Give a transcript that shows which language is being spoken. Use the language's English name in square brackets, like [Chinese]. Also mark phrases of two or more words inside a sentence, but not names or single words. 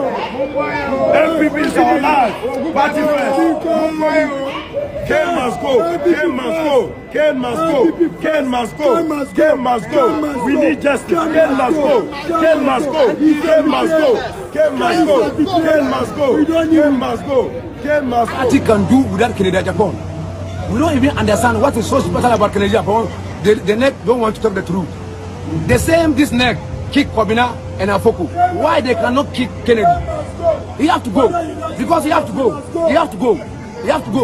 [English] MPP is our life. Party first. Ken must go. Ken must go. Ken must go. Ken must go. Ken must go. We need justice. Ken must go. Ken must go. Ken must go. Ken must go. Ken must go. Ken must go. Ken must go. What he can do without Kennedy Japan. We don't even understand what is so special about Kennedy Japan. The neck don't want to talk the truth. The same this neck kick Kobina and Afoku. Why they cannot kick Kennedy? He have to go. Because he have to go. He have to go. He have to go.